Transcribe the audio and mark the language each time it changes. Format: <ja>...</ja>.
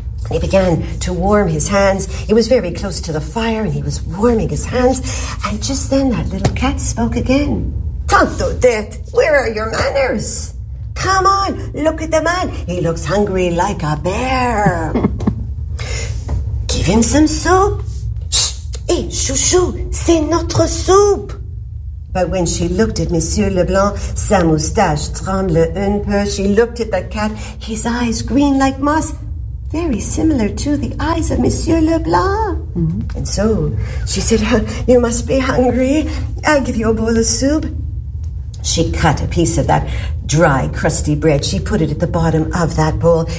<en>He began to warm his hands. He was very close to the fire and he was warming his hands. And just then that little cat spoke again. Tante Odette, where are your manners? Come on, look at the man. He looks hungry like a bear. Give him some soup.</en> <fr>Shh, hey, Chouchou, c'est notre soup.</fr> <en>But when she looked at Monsieur Leblanc,</en> <fr>sa moustache tremble un peu.</fr> <en>She looked at the cat, his eyes green like moss, very similar to the eyes of Monsieur Leblanc. Mm-hmm. And so she said, you must be hungry. I'll give you a bowl of soup. She cut a piece of that dry, crusty bread. She put it at the bottom of that bowl.</en>